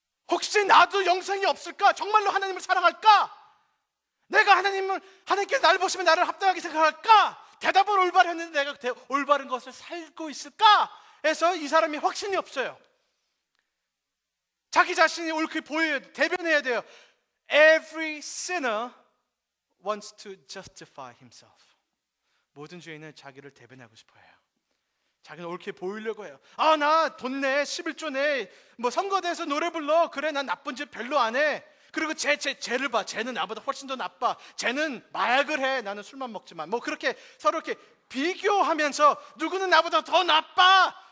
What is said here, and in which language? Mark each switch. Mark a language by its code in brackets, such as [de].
[ko] 혹시 나도 영생이 없을까? 정말로 하나님을 사랑할까? 내가 하나님께서 나를 보시면 나를 합당하게 생각할까? 대답을 올바로 했는데 내가 올바른 것을 살고 있을까? 해서 이 사람이 확신이 없어요. 자기 자신이 옳게 보여야 돼요. 대변해야 돼요. [en] Every sinner wants to justify himself. [ko] 모든 죄인은 자기를 대변하고 싶어 해요. 자기는 옳게 보이려고 해요. 나 돈 내, 11조 내, 뭐 선거대에서 노래 불러. 그래, 난 나쁜 짓 별로 안 해. 그리고 쟤를 봐. 쟤는 나보다 훨씬 더 나빠. 쟤는 마약을 해. 나는 술만 먹지만. 뭐 그렇게 서로 이렇게 비교하면서 누구는 나보다 더 나빠.